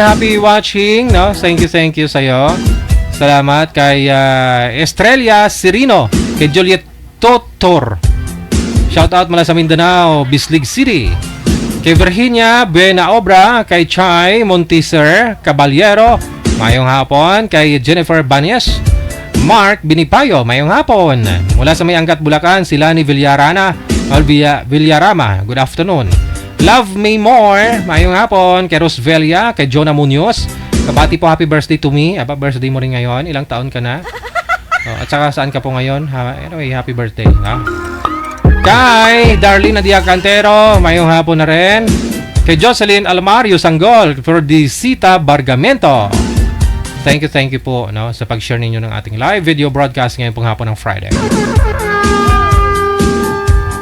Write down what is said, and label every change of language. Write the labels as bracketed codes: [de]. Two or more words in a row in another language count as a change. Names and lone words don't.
[en] Happy watching, no? [tl] Thank you [en] sa'yo. [tl] Salamat kay Estrella Cirino, kay Juliet Totor. Shoutout mula sa Mindanao, Bislig City. Kay Virginia Buena Obra, kay Chai Montiser Caballero, [hil] mayong hapon. [tl] Kay Jennifer Banyes, Mark Binipayo, [hil] mayong hapon. [tl] Mula sa May Angat, Bulacan, sila ni Villarama, [en] good afternoon. Love Me More, [hil] mayong hapon. [tl] Kay Rosvelia, kay Jonah Munoz, kabati po, [en] happy birthday to me. [tl] Aba, birthday mo rin ngayon, ilang taon ka na? At saka saan ka po ngayon? Anyway, [en] happy birthday, [tl] ha? Kay Darlene Nadia Cantero, [hil] mayong hapon [tl] na rin. Kay Jocelyn Almario Sanggol, [en] for the Sita Bargamento. Thank you [tl] po, no, sa pag-share ninyo ng ating [en] live video broadcast [tl] ngayon pong hapon ng Friday.